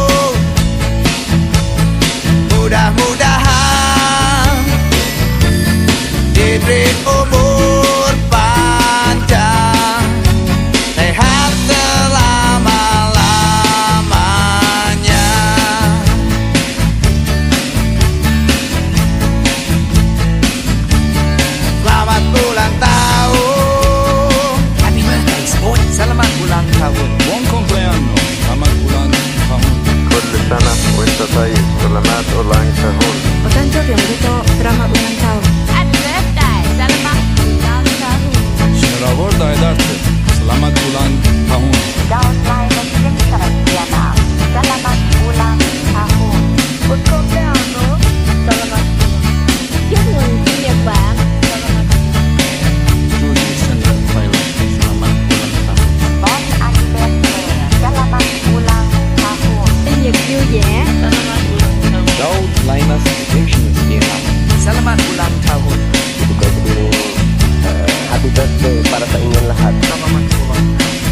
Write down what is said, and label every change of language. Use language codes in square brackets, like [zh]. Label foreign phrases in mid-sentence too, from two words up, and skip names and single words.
[id] Mudah-mudahan diberi umur panjang, sehat selama-lamanya. Selamat ulang tahun. [en] Happy birthday, sport. [id] Selamat ulang tahun. [it] Buon compleanno, [id] selamat ulang tahun. [ar] كل سنة وانت طيب. [id] selamat ulang tahun. [ja] お誕生日おめでとう。 [id] Selamat ulang tahun. [en] Happy birthday, [id] selamat ulang tahun. Şuravorda edersin. Selamat ulang tahun. Daun Linus Vincent Vietnam, selamat ulang tahun. [it] Buon compleanno, selamat. [vi] Chúc mừng sinh nhật bạn. Julie Sender Thailand. [id] Selamat ulang tahun. [fr] Bon anniversaire, [id] selamat ulang tahun. [vi] Sinh nhật vui vẻ. [id] Selamat ulang tahun. Daud Linus Vincent Vietnam. Selamat ulang tahun. [tl] Juga [en] happy birthday [tl] para sa inyong lahat. [id] Selamat ulang tahun.